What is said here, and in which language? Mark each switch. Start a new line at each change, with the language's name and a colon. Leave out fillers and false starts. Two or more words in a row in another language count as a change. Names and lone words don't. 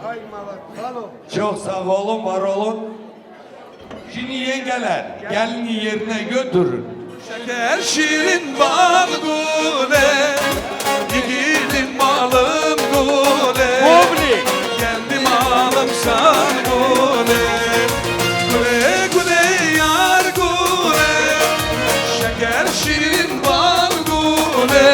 Turkish: Çok sağ olun, var olun. Şimdi yengeler, gelini yerine götürün. Şeker şirin bal gule, yiğidin malım gule. Kendi malım san gule. Gule gule yar gule, şeker şirin bal gule.